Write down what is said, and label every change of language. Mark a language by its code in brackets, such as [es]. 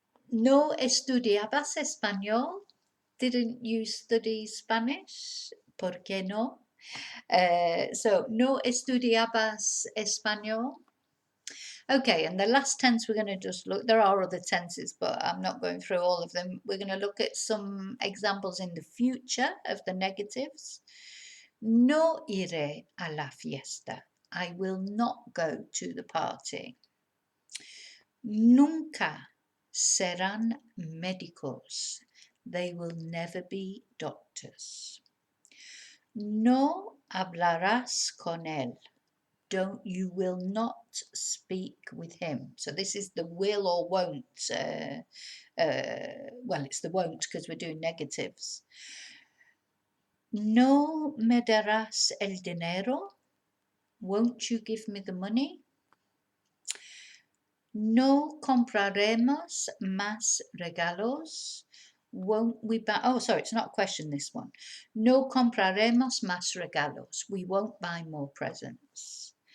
[es] No estudiabas español. [en] Didn't you study Spanish? [es] ¿Por qué no? So, no estudiabas español. [en] Okay, and the last tense we're going to just look, there are other tenses, but I'm not going through all of them. We're going to look at some examples in the future of the negatives. [es] No iré a la fiesta. [en] I will not go to the party. [es] Nunca serán médicos. [en] They will never be doctors. [es] No hablarás con él. [en] You will not speak with him. So this is the will or won't. Well, it's the won't because we're doing negatives. [es] No me darás el dinero. [en] Won't you give me the money? [es] No compraremos más regalos. [en] Won't we buy? Oh, sorry, it's not a question, this one. [es] No compraremos más regalos. [en] We won't buy more presents.